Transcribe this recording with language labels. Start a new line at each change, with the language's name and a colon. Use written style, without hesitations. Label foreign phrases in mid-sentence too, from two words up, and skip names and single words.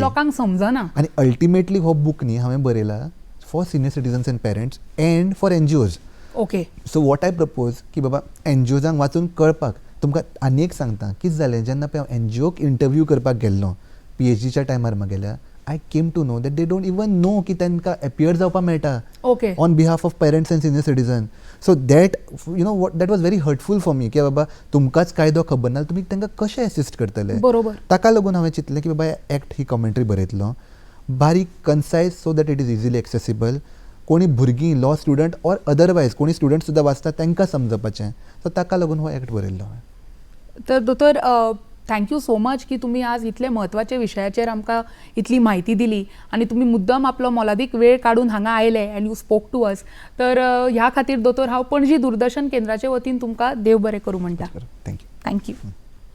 Konkani: लोकांक समजना.
English: आनी ultimately
Konkani: हो बूक न्ही हांवें बरयला
English: for senior citizens and parents and for NGOs. Okay. So what I propose
Konkani: की बाबा NGOजांक वाचून कळपाक तुमकां आनी एक सांगता कितें जालें जेन्ना पळय हांव NGOक इंटरव्यू करपाक गेल्लो PhDच्या टायमार म्हागेल्या
English: I came to know that they don't even know
Konkani: की तांकां एपियर जावपाक मेळटा
English: Okay. On behalf of parents and senior citizen. So that that was very hurtful for me
Konkani: की बाबा तुमकांच कायदो खबर ना तुमी तांकां कशें एसिस्ट करतले. बरोबर. ताका लागून हांवें चिंतलें की बाबा एक्ट ही कॉमेंट्री बरयतलो बारीक कन्सायज
English: so that it is easily accessible.
Konkani: कोणी भुरगीं
English: law student or otherwise
Konkani: कोणी स्टुडंट सुद्दां वाचता तांकां समजपाचें. सो ताका लागून हो एक्ट बरयल्लो हांवें. तर दोतोर
English: thank you so much
Konkani: की तुम्ही आज इतले म्हत्वाचे विशयाचेर आमकां इतली म्हायती दिली आणि तुम्ही मुद्दम आपलो मोलादीक वेळ काडून हांगा आयले
English: and you spoke to us.
Konkani: तर ह्या खातीर दोतोर हांव पणजी दूरदर्शन केंद्राचे वतीन तुमकां देव बरें करूं म्हणटा.
English: Thank you. Thank you.